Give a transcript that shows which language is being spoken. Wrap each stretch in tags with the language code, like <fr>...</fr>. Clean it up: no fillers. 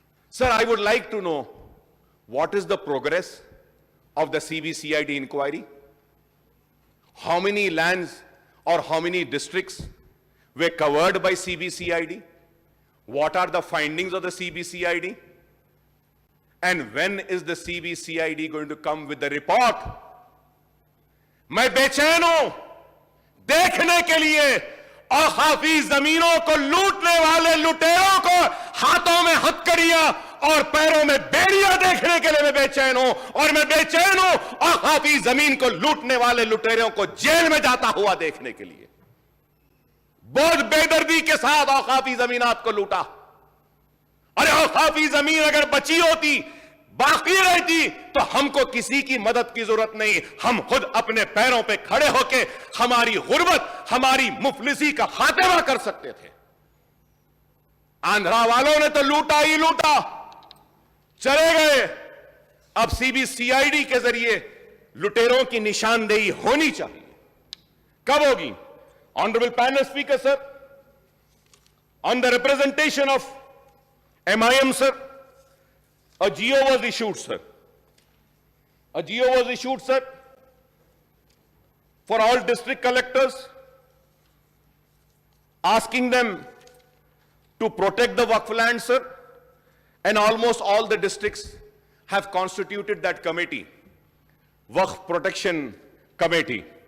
<en>Sir, I would like to know what is the progress of the CBCID inquiry? How many lands or how many districts were covered by CBCID? What are the findings of the CBCID? And when is the CBCID going to come with the report?</en> <hi>मैं बेचैन हूं देखने के लिए औकाफी जमीनों को लूटने वाले लुटेरों को हाथों में हथकड़ियां और पैरों में बेड़ियां देखने के लिए मैं बेचैन हूं, और मैं बेचैन हूं औकाफी जमीन को लूटने वाले लुटेरों को जेल में जाता हुआ देखने के लिए। बहुत बेदर्दी के साथ औकाफी जमीन आपको लूटा। अरे औकाफी जमीन अगर बची होती, बाकी रहती, तो हमको किसी की मदद की जरूरत नहीं, हम खुद अपने पैरों पे खड़े होके हमारी गुर्बत, हमारी मुफलिसी का खात्मा कर सकते थे। आंध्रा वालों ने तो लूटा ही लूटा, चले गए। अब सीबीसीआईडी के जरिए लुटेरों की निशानदेही होनी चाहिए। कब होगी?</hi> <en>Honourable panel speaker sir, on the representation of MIM sir, A GO was issued, sir. A GO was issued, sir, for all district collectors, asking them to protect the Waqf land, sir, and almost all the districts have constituted that committee, Waqf Protection Committee.</en>